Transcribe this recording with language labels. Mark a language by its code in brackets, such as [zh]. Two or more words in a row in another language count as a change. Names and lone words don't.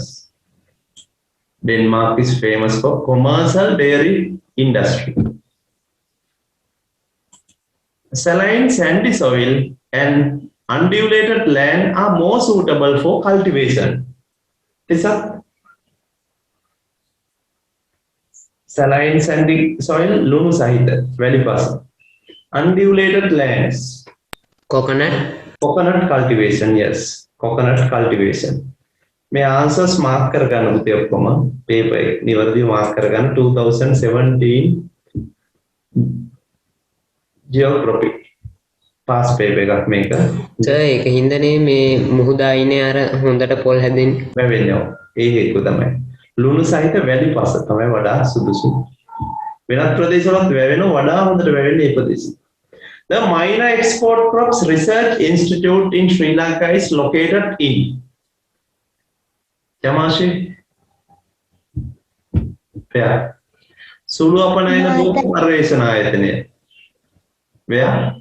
[en] Denmark is famous for commercial dairy industry. Saline sandy soil and undulated land are more suitable for cultivation. Lisa? Saline sandy soil, [si] ලුණු සහිත වැලි පස. [en] Undulated lands. Coconut cultivation, yes. Coconut cultivation. [si] මේ [en] answers mark [si] කරගන්න පුතේ ඔක්කොම paper එක නිවැරදිව mark කරගන්න 2017 [en] geography pass paper [si] එකක් මේක. සර් ඒක හින්දානේ මේ මුහුදායිනේ අර හොඳට පොල් හැදෙන්නේ. වැවෙන්නේ. ඒ හේතුව තමයි. ලුණු සහිත වැලි පස තමයි වඩා සුදුසු. වෙනත් ප්‍රදේශවලත් වැවෙනවා වඩා හොඳට වැවෙන්නේ ඒ ප්‍රදේශෙ. [en] The Minor Export Crops Research Institute in Sri Lanka is located in Jamashi? Where? [si] සුළු අපනයන බෝග පර්යේෂණායතනේ. [en] Where?